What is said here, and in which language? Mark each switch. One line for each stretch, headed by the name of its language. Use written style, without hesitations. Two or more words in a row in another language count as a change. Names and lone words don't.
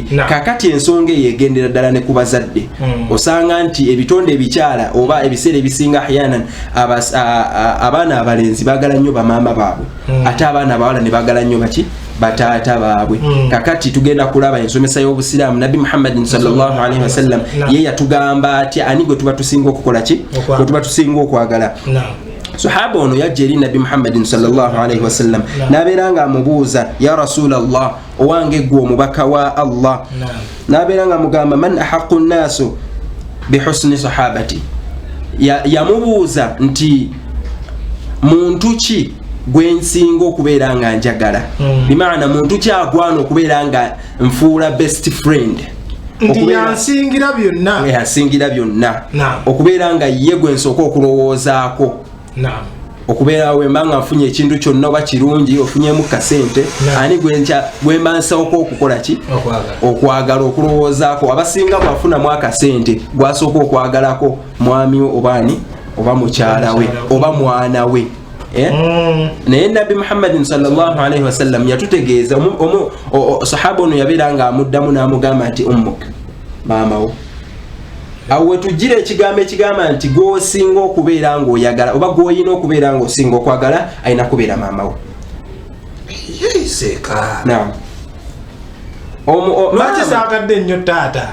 Ganda: Kakati ensonga eyo egendera ddala ne ku bazadde. Osanga nti ebitonde ebikyala oba ebiseera ebisinga ahyanan abaana abalenzi baagala nnyo bamaama baabwe ate abaana abawala ne baagala nnyo baki bataata baabwe. Kakati tugenda kulaba ensomesa y'obusiraamu Nabi Muhammadin
Arabic: صلى الله عليه وسلم
Ganda: ye yatugamba ati ani gwe tuba tusinga okukola ki gwe tuba tusinga okwagala. Sahaba ono yajja eri Nabi Muhammadin
Arabic: صلى الله عليه وسلم
Ganda: n'abeera nga amubuuza
Arabic: يا رسول الله
Ganda: owange gwe omubaka wa Allah n'abeera nga amugamba
Arabic: من أحق الناس بحسن صحابتي
Ganda: yamubuuza nti muntu ki gwensinga okubeera nga njagala bimaana muntu ki agwana okubeera nga nfuula
English: best friend
Ganda: nti yansingira byonna okubeera nga ye gwensooka okulowoozaako okubeera wemba nga nfunye ekintu kyonna oba kirungi ofunyemu kasente ani gwemba nsooka okukola ki okwagala okulowoozaako abasinga bwafunamu akasente gwasooka okwagalako mwami obaani oba mukyala we oba mwana we. Naye Nabi Muhammadin
Arabic: صلى الله عليه وسلم
Ganda: yatutegeeza sahaba ono yabeera nga amuddamu n'amugamba nti ummuk maama wo. Awo wetujjira ekigambo ekigamba nti gw'osinga okubeera ng'oyagala oba gw'olina okubeera ng'osinga okwagala alina kubeera maama wo. Lwaki saagadde nnyo taata?